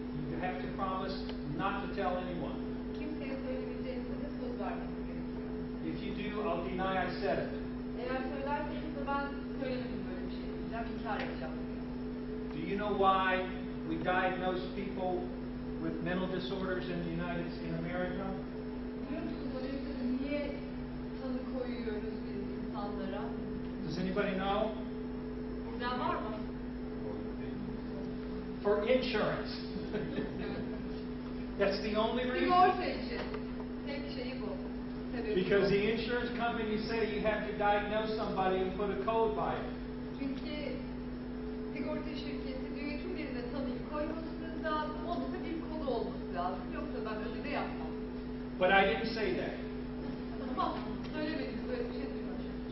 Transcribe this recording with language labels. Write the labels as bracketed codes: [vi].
[en] You have to promise not to tell anyone. [tr] Kimseye söylemeyeceğinize de söz vermeniz gerekiyor. [en] If you do, I'll deny I said it. [tr] Eğer söylerseniz de ben söylemedim böyle bir şey diyeceğim, inkar edeceğim. [en] Do you know why we diagnose people with mental disorders in America? [tr] Biliyor musunuz Amerika'da niye tanı koyuyoruz biz insanlara? [en] Does anybody know? [tr] Bilen var mı? [en] For insurance. That's the only reason. [tr] Sigorta için. Tek şeyi bu. Because the insurance company say you have to diagnose somebody and put a code by it. Çünkü sigorta şirketi diyor ki birine tanıyı koymasınız lazım, onun da bir kodu olması lazım. Yoksa ben ödeme yapmam. [en] But I didn't say that. [tr] Ama söylemedim, böyle bir şey duymadım.